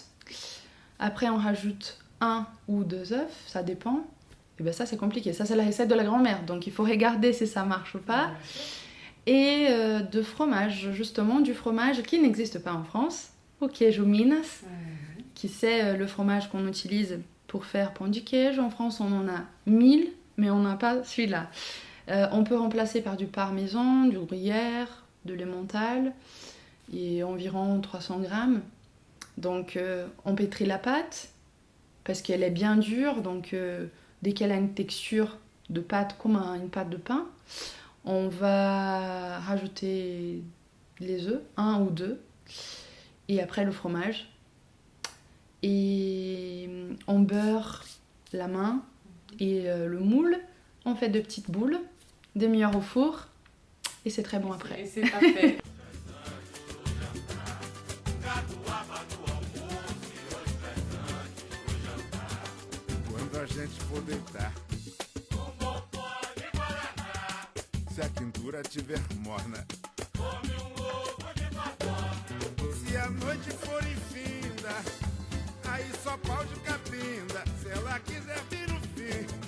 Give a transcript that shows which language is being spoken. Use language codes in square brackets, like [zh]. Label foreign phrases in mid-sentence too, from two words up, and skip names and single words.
[fr] Après, on rajoute 1 ou 2 œufs, ça dépend. Et bien ça, c'est compliqué. Ça, c'est la recette de la grand-mère. Donc, il faut regarder si ça marche ou pas. Et de fromage, justement, du fromage qui n'existe pas en France, au queijo Minas, qui c'est le fromage qu'on utilise pour faire [pt] pão de queijo. [fr] En France, on en a 1000, mais on n'a pas celui-là. On peut remplacer par du parmesan, du gruyère, de l'emmental, et environ 300 grammes. Donc on pétrit la pâte, parce qu'elle est bien dure, donc dès qu'elle a une texture de pâte comme une pâte de pain, on va rajouter les œufs, 1 ou 2, et après le fromage. Et on beurre la main et le moule, on fait de petites boules, demi-heure au four, et c'est très bon après. Et c'est parfait. [pt] Quando a gente for deitar, se a quintura tiver morna, se a noite for infinda, aí só pau de capinda, se ela quiser vir o fim.